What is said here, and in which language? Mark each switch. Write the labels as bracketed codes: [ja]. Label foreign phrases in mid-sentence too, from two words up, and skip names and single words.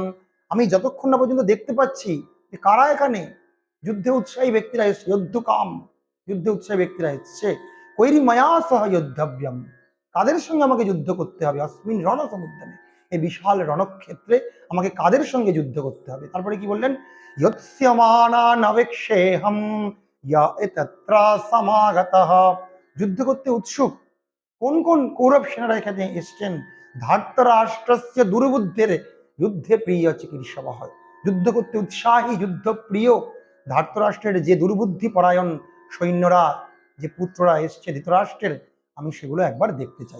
[bn] আমি যতক্ষণ না পর্যন্ত দেখতে পাচ্ছি যে কারা এখানে যুদ্ধে উৎসাহী ব্যক্তিরা এসছে, যদ্ধুকাম, যুদ্ধে উৎসাহী ব্যক্তিরা এসছে। [sa] কৈরি মায়া সহ যোদ্ধব্যম, [bn] কাদের সঙ্গে আমাকে যুদ্ধ করতে হবে? [sa] অস্মিন রণসমুদ্যমে, [bn] এই বিশাল রণক্ষেত্রে আমাকে কাদের সঙ্গে যুদ্ধ করতে হবে? তারপরে কি বললেন? [sa] योत्स्यमानान् अवेक्षेऽहं य एतत्र समागतः। [bn] যুদ্ধ করতে উৎসুক কোন কোন কৌরব সেনারা এখানে এসছেন? [sa] ধার্তরাষ্ট্রস্য দুর্বুদ্ধের যুদ্ধে প্রিয় চিকিৎসবহ। [bn] যুদ্ধ করতে উৎসাহী, যুদ্ধ প্রিয় ধার্তরাষ্ট্রের যে দুর্বুদ্ধি পরায়ণ সৈন্যরা, যে পুত্ররা এসছে ধৃতরাষ্ট্রের, আমি সেগুলো একবার দেখতে চাই।